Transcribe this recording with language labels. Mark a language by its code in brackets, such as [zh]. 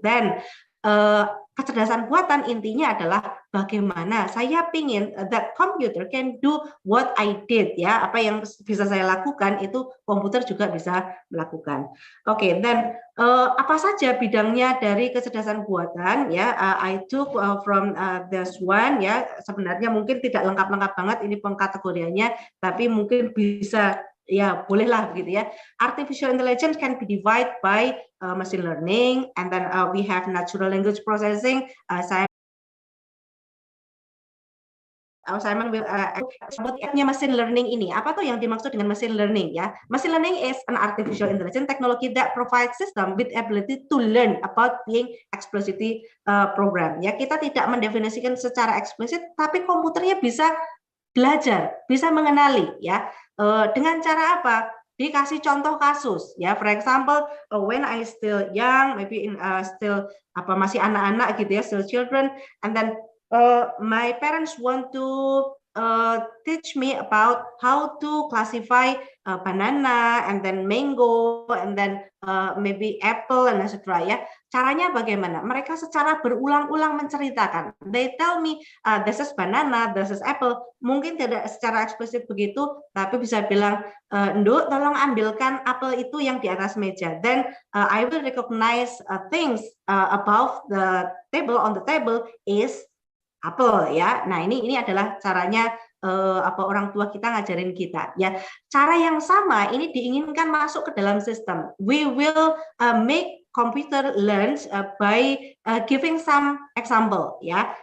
[id] Dan kecerdasan buatan intinya adalah bagaimana saya pingin [en] that computer can do what I did [id] ya, apa yang bisa saya lakukan itu komputer juga bisa melakukan. Oke, dan apa saja bidangnya dari kecerdasan buatan ya? [en] I took from this one [id] ya, sebenarnya mungkin tidak lengkap-lengkap banget ini pengkategoriannya, tapi mungkin bisa ya bolehlah begitu ya. [en] Artificial intelligence can be divided by machine learning, and then we have natural language processing. [id] Saya Simon will sebutnya machine learning ini. Apa tuh yang dimaksud dengan machine learning ya? [en] Machine learning is an artificial intelligence technology that provides system with ability to learn about being explicitly program. [id] Ya, kita tidak mendefinisikan secara eksplisit, tapi komputernya bisa belajar, bisa mengenali ya. Dengan cara apa? Dikasih contoh kasus ya. [en] For example, when I still young, maybe in still [id] masih anak-anak gitu ya, [en] still children, and then my parents want to teach me about how to classify banana and then mango and then maybe apple and etc. ya. [id] Caranya bagaimana? Mereka secara berulang-ulang menceritakan. [en] They tell me this is banana, this is apple. [id] Mungkin tidak secara eksplisit begitu, tapi bisa bilang, Nduk, tolong ambilkan apel itu yang di atas meja. [en] Then I will recognize things above the table, on the table is apel ya. [id] Nah, ini adalah caranya orang tua kita ngajarin kita ya. Cara yang sama ini diinginkan masuk ke dalam sistem. [en] We will make computer learns by giving some example ya.